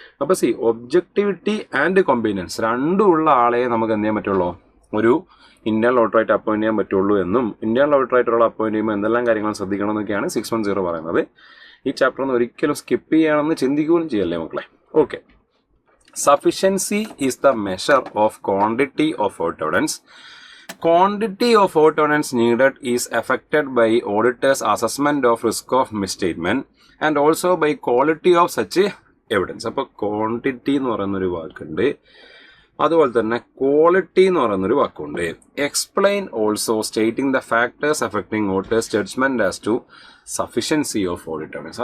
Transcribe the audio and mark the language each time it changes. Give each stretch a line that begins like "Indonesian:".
Malayalam: അപ്പോൾ objectivity and competence രണ്ടും ഉള്ള ആളെ നമുക്ക് എന്ത് ചെയ്യാൻ പറ്റുള്ളൂ, ഒരു ഇന്റേണൽ ഓഡിറ്ററായിട്ട് അപ്പോയിന്റ് ചെയ്യാൻ പറ്റുള്ളൂ എന്നും, ഇന്റേണൽ ഓഡിറ്ററായിട്ടുള്ള അപ്പോയിന്റ് ചെയ്യുമ്പോൾ എന്തെല്ലാം കാര്യങ്ങൾ ശ്രദ്ധിക്കണം എന്നൊക്കെയാണ് 610 പറയുന്നത്. ഈ ചാപ്റ്റർ ഒന്ന് ഒരിക്കലും സ്കിപ്പ് ചെയ്യണമെന്ന് ചിന്തിക്കുകയും ചെയ്യല്ലേ മക്കളെ. Okay,
English: Sufficiency is the measure of quantity of audit evidence. Quantity of audit evidence needed is affected by auditors' assessment of risk of misstatement and also by quality of such evidence.
Malayalam: അപ്പോൾ quantity എന്ന് പറയുന്നൊരു വാക്കുണ്ട്, അതുപോലെ തന്നെ quality എന്ന് പറയുന്നൊരു വാക്കുണ്ട്.
English: Explain also stating the factors affecting auditors judgment as to sufficiency of audit evidence.